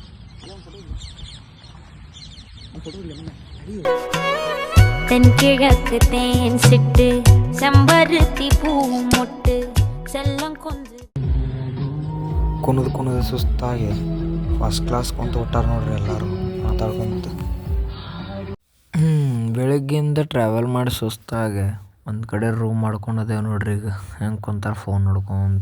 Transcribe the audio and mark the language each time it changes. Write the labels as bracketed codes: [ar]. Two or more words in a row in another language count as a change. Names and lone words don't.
[ta] தென்கிழக்கு தேன் சிட்டு செம்பருத்தி பூ முட்டு செல்லம் கொஞ்சு [kn] ಕುಣದು ಸುಸ್ತಾಗಿ [en] first class [kn] ಕುಂತು ಹೊಟ್ಟಾರ ನೋಡ್ರಿ ಎಲ್ಲರೂ ಮಾತಾಡ್ಕೊಂತ. ಬೆಳಗ್ಗಿಂದ ಟ್ರಾವೆಲ್ ಮಾಡಿ ಸುಸ್ತಾಗಿ ಒಂದು ಕಡೆ ರೂಮ್ ಮಾಡ್ಕೊಂಡದೇವು ನೋಡ್ರಿ. ಈಗ ಹೆಂಗೆ ಕುಂತಾರ ಫೋನ್ ನೋಡ್ಕೊಂತ.